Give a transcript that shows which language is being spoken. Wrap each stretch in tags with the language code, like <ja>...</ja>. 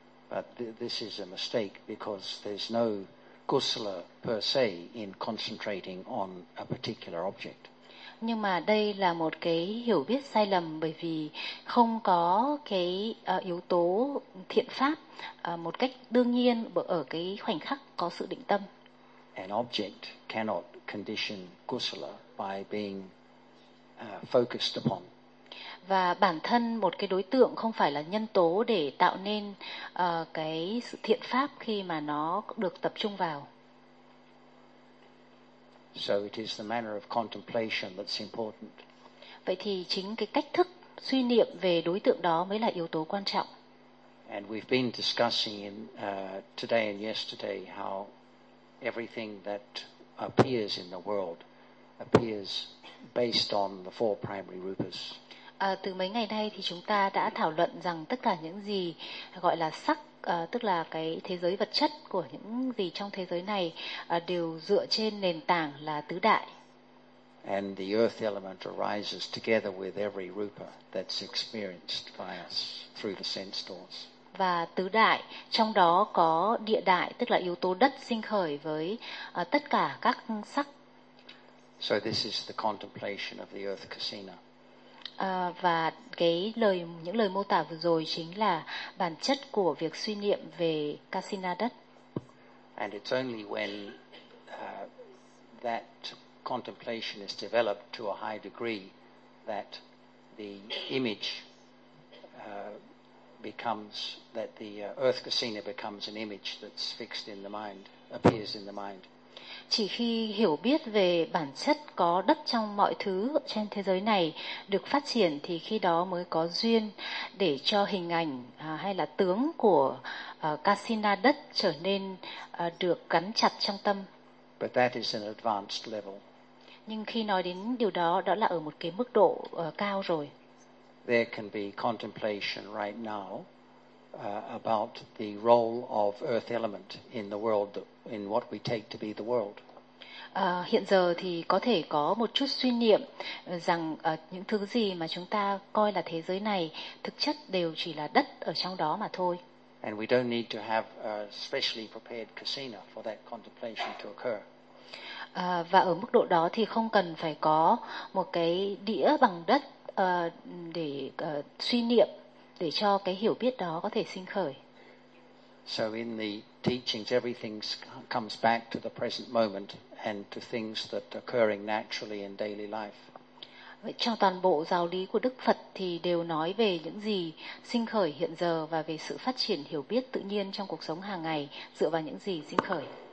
<en>But this is a mistake because there's no kusala per se in concentrating on a particular object.</en> <vi>Nhưng mà đây là một cái hiểu biết sai lầm bởi vì không có cái yếu tố thiện pháp một cách đương nhiên ở cái khoảnh khắc có sự định tâm.</vi> <en>An object cannot condition kusala by being focused upon.</en> <vi>Và bản thân một cái đối tượng không phải là nhân tố để tạo nên cái sự thiện pháp khi mà nó được tập trung vào.</vi> <en>So it is the manner of contemplation that's important.</en> <vi>Vậy thì chính cái cách thức suy niệm về đối tượng đó mới là yếu tố quan trọng.</vi> <en>And we've been discussing in today and yesterday how everything that appears in the world appears based on the four primary rupas.</en> <vi>Từ mấy ngày nay thì chúng ta đã thảo luận rằng tất cả những gì gọi là sắc, tức là cái thế giới vật chất của những gì trong thế giới này đều dựa trên nền tảng là tứ đại.</vi> <en>And the earth element arises together with every rupa that's experienced by us through the sense doors.</en> <vi>Và tứ đại, trong đó có địa đại, tức là yếu tố đất sinh khởi với tất cả các sắc.</vi> <en>So this is the contemplation of the earth kasina.</en> <vi>Và cái lời những lời mô tả vừa rồi chính là bản chất của việc suy niệm về kasina đất.</vi> <en>And it's only when that contemplation is developed to a high degree that the image becomes that the earth kasina becomes an image that's fixed in the mind, appears in the mind.</en> <vi>Chỉ khi hiểu biết về bản chất có đất trong mọi thứ trên thế giới này được phát triển thì khi đó mới có duyên để cho hình ảnh hay là tướng của kasina đất trở nên được gắn chặt trong tâm.</vi> <en>But that is an advanced level.</en> <vi>Nhưng khi nói đến điều đó, đó là ở một cái mức độ cao rồi.</vi> <en>There can be contemplation right now about the role of earth element in the world, in what we take to be the world.</en> <vi>Hiện giờ thì có thể có một chút suy niệm rằng những thứ gì mà chúng ta coi là thế giới này thực chất đều chỉ là đất ở trong đó mà thôi.</vi> <en>And we don't need to have a specially prepared casino for that contemplation to occur.</en> <vi>Và ở mức độ đó thì không cần phải có một cái đĩa bằng đất để suy niệm để cho cái hiểu biết đó có thể sinh khởi.</vi> <en>So in the teachings, everything comes back to the present moment and to things that are occurring naturally in daily life.</en> <vi>Vậy trong toàn bộ giáo lý của Đức Phật thì đều nói về những gì sinh khởi hiện giờ và về sự phát triển hiểu biết tự nhiên trong cuộc sống hàng ngày dựa vào những gì sinh khởi.</vi>